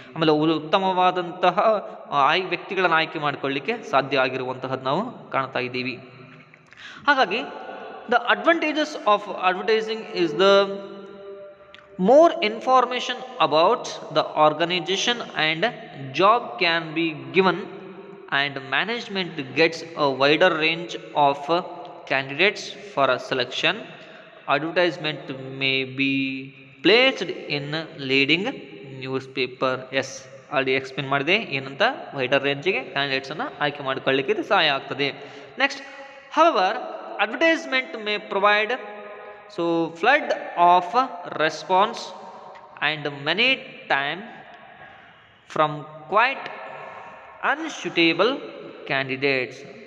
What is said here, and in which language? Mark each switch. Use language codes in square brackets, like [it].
[kn] ಆಮೇಲೆ ಉತ್ತಮವಾದಂತಹ ವ್ಯಕ್ತಿಗಳನ್ನು ಆಯ್ಕೆ ಮಾಡಿಕೊಳ್ಳಿಕ್ಕೆ ಸಾಧ್ಯ ಆಗಿರುವಂತಹದ್ದು ನಾವು ಕಾಣ್ತಾ ಇದ್ದೀವಿ. [en] ಹಾಗಾಗಿ the advantages of advertising is the more information about the organization and job can be given, and management gets a wider range of candidates for a selection. Advertisement may be placed in leading newspaper. [kn] Yes, already explain ಮಾಡಿದೆ ಏನಂತ. Wider ರೇಂಜಿಗೆ ಕ್ಯಾಂಡಿಡೇಟ್ಸನ್ನು ಆಯ್ಕೆ ಮಾಡಿಕೊಳ್ಳಲಿಕ್ಕೆ ಇದು ಸಹಾಯ ಆಗ್ತದೆ. [en] Next, however, advertisement may provide flood of response and many time from quite unsuitable candidates.